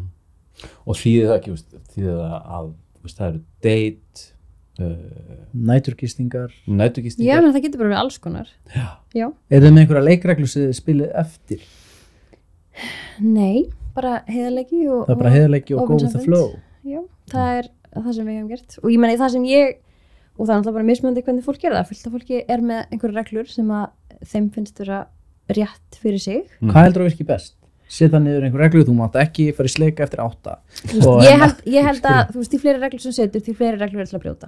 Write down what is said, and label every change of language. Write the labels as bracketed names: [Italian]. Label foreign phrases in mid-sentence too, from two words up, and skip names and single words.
[Icelandic] og þýðir það ekki, þýðir það að það eru date næturgistingar já, en það getur bara verið alls konar já. Er það með einhverja leikreglu sem þið spilið eftir? Nei, bara heiðarleiki og það er bara heiðarleiki og [English] go with the flow [Icelandic] já, það er það sem við hefum gert og ég meni það sem ég og það er alltaf bara mismunandi hvernig fólk gera það fullt af fólki er með einhverja reglur sem að þeim finnst vera rétt fyrir sig Hvað heldur að virki best? Setja niður einhver reglu, þú mátt ekki fara í sleika eftir 8 ég held að þú veist, því fleiri reglur sem setur, því fleiri reglur er til að brjóta